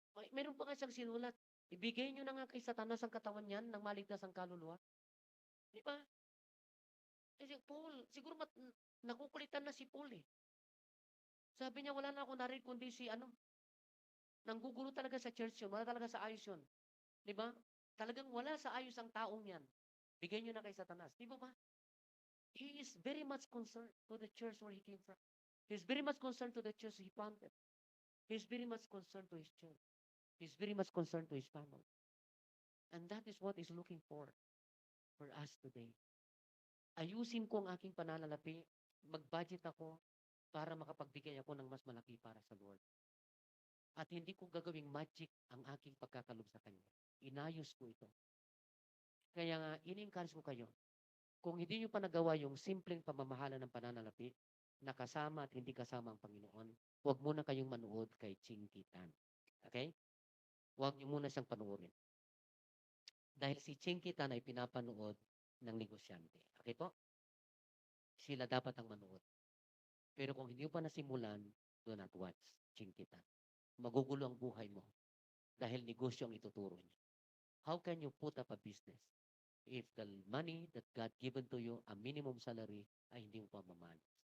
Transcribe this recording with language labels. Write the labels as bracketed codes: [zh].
[tl] Meron pa nga siyang sinulat, ibigay nyo na nga kay Satanas ang katawan niyan nang maligtas ang kaluluwa. Di ba? Eh, Paul, siguro nakukulitan na si Paul eh. Sabi niya, wala na ako narinig kundi si nanggugulo talaga sa church yun, wala talaga sa ayos yun. Di ba? Talagang wala sa ayos ang taong yan. Bigay nyo na kay Satanas. Di ba ba? [en] He is very much concerned to the church where he came from. He is very much concerned to the church he founded. He is very much concerned to his church. He is very much concerned to his family. And that is what is looking for us today. [tl] Ayusin ko ang aking pananalapi, mag-budget ako para makapagbigay ako ng mas malaki para sa Lord. At hindi ko gagawing magic ang aking pagkakalob sa Kanya. Inayos ko ito. Kaya nga, in-encourage ko kayo, kung hindi nyo pa nagawa yung simpleng pamamahala ng pananalapi, na kasama at hindi kasama ang Panginoon, huwag muna kayong manood kay Chinkitan. Okay? Huwag nyo muna siyang panuorin. Dahil si Chinkitan ay pinapanood ng negosyante. Okay po? Sila dapat ang manood. Pero kung hindi mo pa nasimulan, [en] do not watch Chinkitan. [tl] Magugulo ang buhay mo dahil negosyo ang ituturo niya. [en] How can you put up a business if the money that God given to you, a minimum salary, [tl] ay hindi mo pa mamanas?